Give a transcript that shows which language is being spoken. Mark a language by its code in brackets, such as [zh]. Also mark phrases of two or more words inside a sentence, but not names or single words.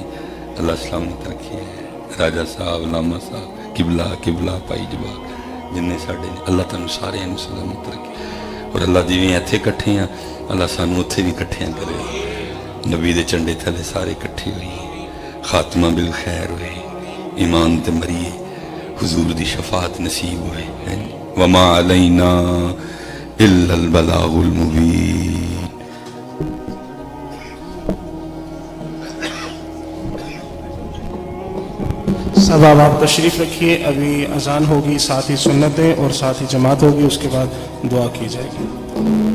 [pa] اللہ سلامت رکھے راجہ صاحب لاما صاحب قبلہ قبلہ پائی جواب جنے ساڈے اللہ تہانوں سارے سلامت رکھے اور اللہ جویں ایتھے اکٹھے ہیں اللہ سانوں اوتھے بھی اکٹھے کرے نبی دے جھنڈے تھلے سارے اکٹھے ہوئیے خاتمہ [ar] بالخير [pa] ہوئے ایمان تے مریے حضور دی شفاعت نصیب ہوئے [ar] وما علينا إلا البلاغ المبين. [ur] سب آپ تشریف رکھیے ابھی اذان ہوگی ساتھ ہی سنتیں اور ساتھ ہی جماعت ہوگی اس کے بعد دعا کی جائے گی.